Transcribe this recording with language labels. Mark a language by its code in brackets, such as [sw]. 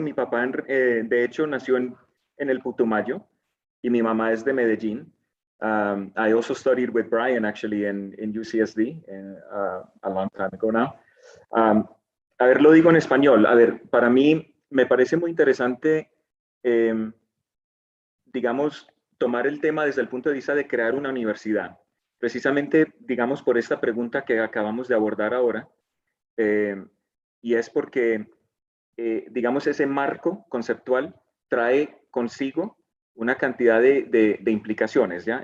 [es] Mi papá, de hecho, nació en el Putumayo y mi mamá es de Medellín. [en] I also studied with Brian, actually, in UCSD a long time ago now. [es] A ver, lo digo en español. A ver, para mí me parece muy interesante, digamos, tomar el tema desde el punto de vista de crear una universidad. Precisamente, digamos, por esta pregunta que acabamos de abordar ahora, y es porque, digamos, ese marco conceptual trae consigo una cantidad de implicaciones, ¿ya?